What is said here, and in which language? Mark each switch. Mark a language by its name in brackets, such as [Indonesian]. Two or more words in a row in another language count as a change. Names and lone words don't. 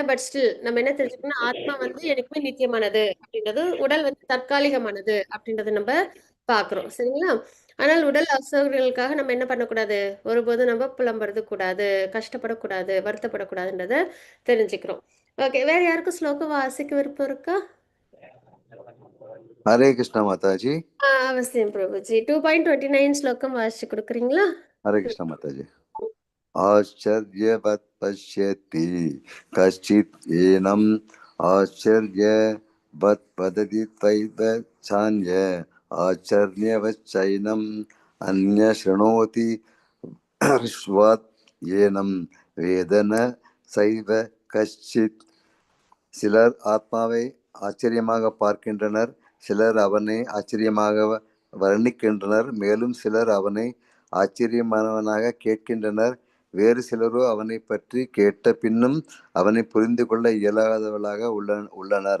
[English] but still [Tamil] நம்ம என்ன தெரிஞ்சுக்கணும், ஆத்மா வந்து எனக்குமே நித்தியமானது அப்படின்றது, உடல் வந்து தற்காலிகமானது அப்படின்றத நம்ம பார்க்குறோம். சரிங்களா? ஆனால் உடல் அசௌகரியங்களுக்காக நம்ம என்ன பண்ணக்கூடாது? ஒருபோதும் நம்ம புலம்புறது கூடாது, கஷ்டப்படக்கூடாது, வருத்தப்படக்கூடாதுன்றத தெரிஞ்சுக்கிறோம். [English] ஓகே. [Tamil] வேற யாருக்கும் ஸ்லோகம் வாசிக்க விருப்பம் இருக்கா? [Hindi] हरे कृष्णा माता जी। [Tamil] அவசியம் பிரபுஜி. 2.29 ஸ்லோகம் வாசிச்சு கொடுக்குறீங்களா? [Hindi] हरे कृष्णा माता जी। [Sanskrit] आश्चर्यवत् पश्यति कश्चित् एनम् आश्चर्यवत् वदति त्वैव चान्य आश्चर्यवच्चैनम् अन्य शृणोति विश्वात् एनं वेद न चैव कश्चित्. [Tamil] சிலர் ஆத்மாவை ஆச்சரியமாக பார்க்கின்றனர், சிலர் அவனை ஆச்சரியமாக வர்ணிக்கின்றனர், மேலும் சிலர் அவனை ஆச்சரியமானவனாக கேட்கின்றனர், வேறு சிலரோ அவனை பற்றி கேட்ட பின்னும் அவனை புரிந்து கொள்ள இயலாதவர்களாக உள்ளனர்.